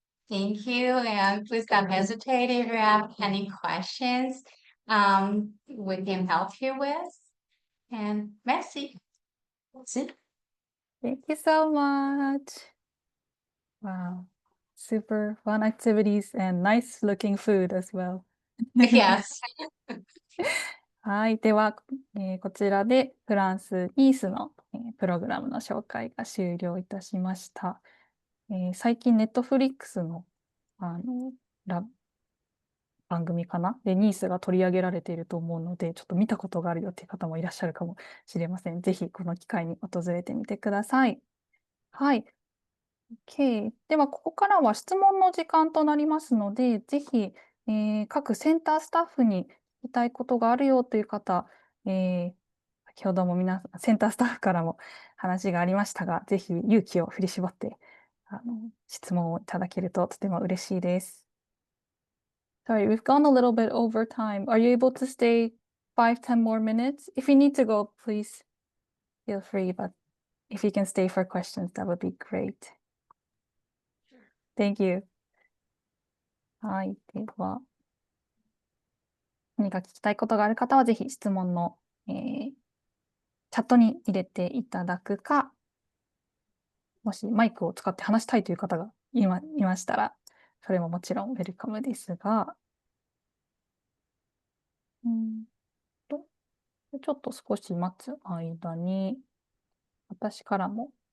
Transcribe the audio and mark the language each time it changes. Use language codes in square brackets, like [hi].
[en] Thank you, and please don't hesitate if you have any questions we can help you with. And merci. See? Thank you so much. Wow, super fun activities and nice looking food as well. Yes. [ja] はい。では、こちらでフランス・ニースの、プログラムの紹介が終了いたしました。最近、ネットフリックスの、番組かなで、ニースが取り上げられていると思うので、ちょっと見たことがあるよっていう方もいらっしゃるかもしれません。ぜひ、この機会に訪れてみてください。はい。OK。では、ここからは質問の時間となりますので、ぜひ、各センタースタッフに聞きたいことがあるよという方、先ほどもセンタースタッフからも話がありましたが、ぜひ勇気を振り絞って、質問をいただけるととても嬉しいです。 [en] Sorry, we've gone a little bit over time. Are you able to stay 5-10 more minutes? If you need to go, please feel free, but if you can stay for questions, that would be great. Thank you. はい。 [ja] では、何か聞きたいことがある方は、ぜひ質問の、チャットに入れていただくか、もしマイクを使って話したいという方がいましたら、それももちろんウェルカムですが、ちょっと少し待つ間に、私からも